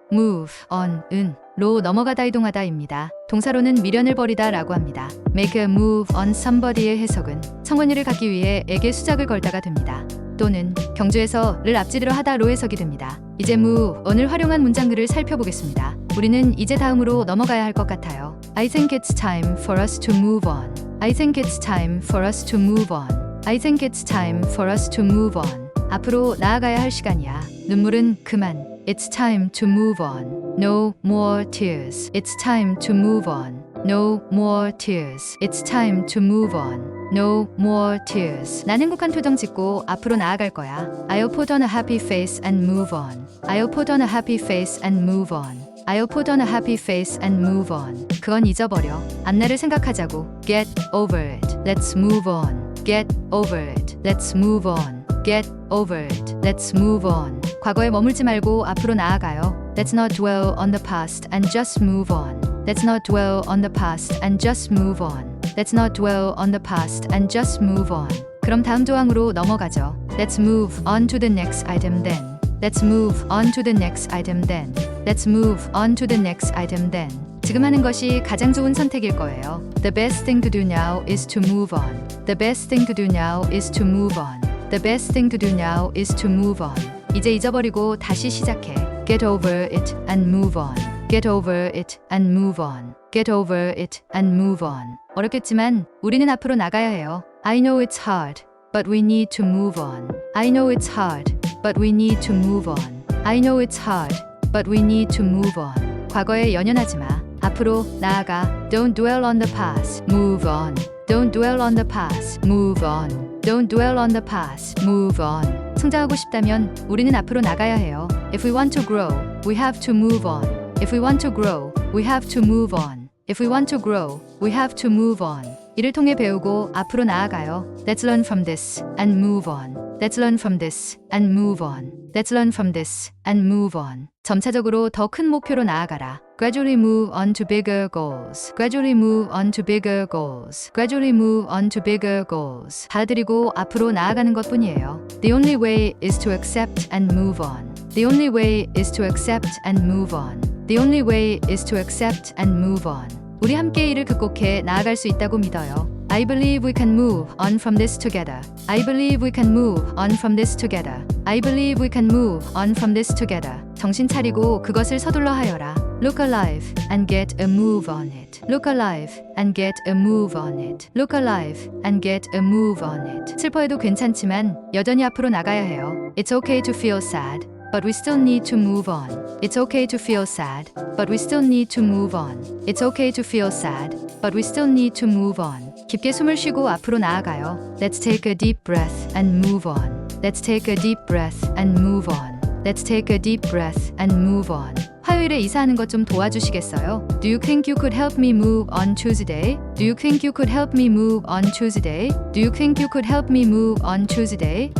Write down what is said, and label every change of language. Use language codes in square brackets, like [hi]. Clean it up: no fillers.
[ko] move on은 로 넘어가다 이동하다입니다. 동사로는 미련을 버리다 라고 합니다. make a move on somebody의 해석은 성원유를 갖기 위해 에게 수작을 걸다가 됩니다. 또는 경주에서 를 앞지르러 하다로 해석이 됩니다. 이제 move on을 활용한 문장들을 살펴보겠습니다. 우리는 이제 다음으로 넘어가야 할 것 같아요. [en] I think it's time for us to move on. I think it's time for us to move on. I think it's time for us to move on. [ko] 앞으로 나아가야 할 시간이야. 눈물은 그만. [en] It's time to move on. No more tears. It's time to move on. No more tears. It's time to move on. No more tears. [ko] 난 행복한 표정 짓고 앞으로 나아갈 거야. [en] I'll put on a happy face and move on. I'll put on a happy face and move on. I'll put on a happy face and move on. [ko] 그건 잊어버려. 앞날을 생각하자고. [en] Get over it. Let's move on. Get over it. Let's move on. Get over it. Let's move on. [ko] 과거에 머물지 말고 앞으로 나아가요. [en] Let's not dwell on the past and just move on. Let's not dwell on the past and just move on. Let's not dwell on the past and just move on. [ko] 그럼 다음 조항으로 넘어가죠. [en] Let's move on to the next item then. Let's move on to the next item then. Let's move on to the next item then. [ko] 지금 하는 것이 가장 좋은 선택일 거예요. [en] The best thing to do now is to move on. The best thing to do now is to move on. The best thing to do now is to move on. [ko] 이제 잊어버리고 다시 시작해. [en] Get over it and move on. Get over it and move on. Get over it and move on. [ko] 어렵겠지만 우리는 앞으로 나가야 해요. [en] I know it's hard, but we need to move on. I know it's hard, but we need to move on. I know it's hard, but we need to move on. [ko] 과거에 연연하지 마. 앞으로 나아가. [en] Don't dwell on the past. Move on. Don't dwell on the past. Move on. Don't dwell on the past. Move on. [ko] 성장하고 싶다면 우리는 앞으로 나가야 해요. [en] If we want to grow, we have to move on. If we want to grow, we have to move on. If we want to grow, we have to move on. [ko] 이를 통해 배우고 앞으로 나아가요. [en] Let's learn from this and move on. Let's learn from this and move on. Let's learn from this and move on. [ko] 점차적으로 더 큰 목표로 나아가라. [en] Gradually move on to bigger goals. Gradually move on to bigger goals. Gradually move on to bigger goals. [ko] 받아들이고 앞으로 나아가는 것뿐이에요. [en] The only way is to accept and move on. The only way is to accept and move on. The only way is to accept and move on. [ko] 우리 함께 이를 극복해 나아갈 수 있다고 믿어요. [en] I believe we can move on from this together. I believe we can move on from this together. I believe we can move on from this together. [ko] 정신 차리고 그것을 서둘러 하여라. [en] Look alive and get a move on it. Look alive and get a move on it. Look alive and get a move on it. [ko] 슬퍼해도 괜찮지만 여전히 앞으로 나가야 해요. [en] It's okay to feel sad. But we still need to move on. It's okay to feel sad, but we still need to move on. It's okay to feel sad, but we still need to move on. [ko] 깊게 숨을 쉬고 앞으로 나아가요. [en] Let's take a deep breath and move on. Let's take a deep breath and move on. Let's take a deep breath and move on. [ko] 화요일에 이사하는 것 좀 도와주시겠어요? [en] Do you think you could help me move on Tuesday? Do you think you could help me move on Tuesday? Do you think you could help me move on Tuesday?